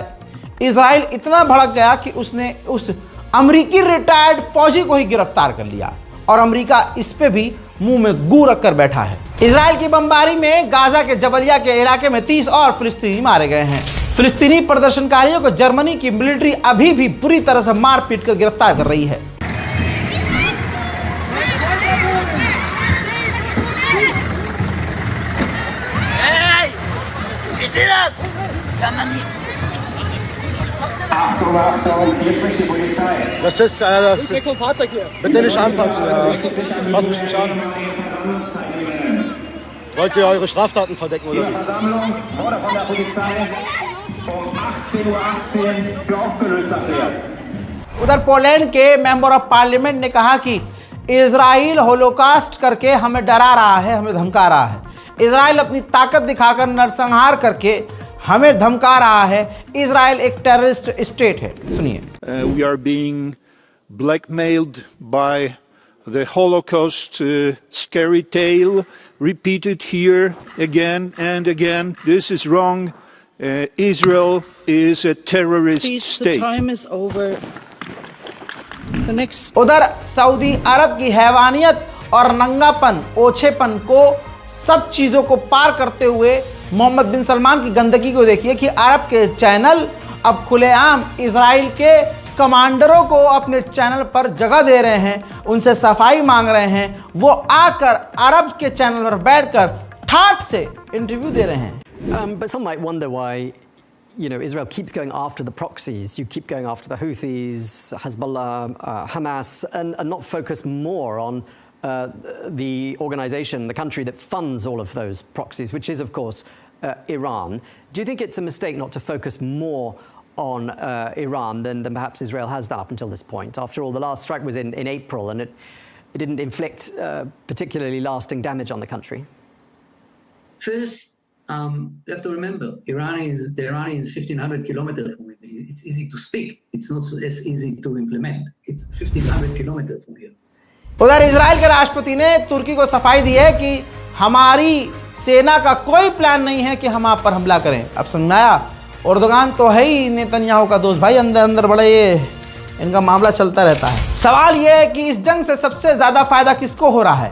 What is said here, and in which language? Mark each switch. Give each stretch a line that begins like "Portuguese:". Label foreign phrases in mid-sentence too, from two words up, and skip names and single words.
Hindi: इजराइल इतना भड़क गया कि उसने उस अमेरिकी रिटायर्ड फौजी को ही गिरफ्तार कर लिया और अमेरिका इस पे भी मुंह में गू रख कर बैठा है। इजराइल की बमबारी में गाजा के जबलिया के इलाके में 30 और फिलिस्तीनी मारे गए हैं। फिलिस्तीनी प्रदर्शनकारियों को जर्मनी की मिलिट्री अभी भी बुरी तरह से मार पीट कर गिरफ्तार कर रही है।
German: Achtung, Achtung, hier spricht die Polizei. Das ist bitte nicht anfassen. Fass mich nicht an. Wollt ihr eure Straftaten verdecken oder Die Versammlung wurde von der Polizei um 18:18 Uhr für aufgelöst erklärt.
Hindi: उधर पोलैंड के
English: member of parliament
Hindi: ने कहा कि इजराइल होलोकास्ट करके हमें डरा रहा है, हमें धमका रहा है। इजराइल अपनी ताकत दिखाकर नरसंहार करके हमें धमका रहा है। इजराइल एक
English: terrorist state
Hindi: है। सुनिए।
English: We are being blackmailed by the Holocaust scary tale repeated here again and again. This is wrong. Israel is a terrorist state. The time is over. The next.
Hindi: उधर सऊदी अरब की हैवानियत और नंगापन, ओछेपन को, सब चीज़ों को पार करते हुए मोहम्मद बिन सलमान की गंदगी को देखिए कि अरब के चैनल अब खुलेआम इजराइल के कमांडरों को अपने चैनल पर जगह दे रहे हैं, उनसे सफाई मांग रहे हैं। वो आकर अरब के चैनल पर बैठकर ठाठ से इंटरव्यू दे रहे हैं।
English: But some might wonder why, Israel keeps going after the proxies. You keep going after the Houthis, Hezbollah, Hamas, and not focus more on the organization, the country that funds all of those proxies, which is, of course, Iran. Do you think it's a mistake not to focus more on Iran than perhaps Israel has done up until this point? After all, the last strike was in April, and it didn't inflict particularly lasting damage on the country. First, you have to remember, the Iran is 1,500 kilometers from here. It's easy to speak. It's not as easy to implement. It's 1,500 kilometers from here.
Hindi: उधर इजराइल के राष्ट्रपति ने तुर्की को सफाई दी है कि हमारी सेना का कोई प्लान नहीं है कि हम आप पर हमला करें। अब समझ में आया, एर्दोगान तो है ही नेतन्याहू का दोस्त भाई, अंदर अंदर बड़े ये इनका मामला चलता रहता है। सवाल यह है कि इस जंग से सबसे ज्यादा फायदा किसको हो रहा है?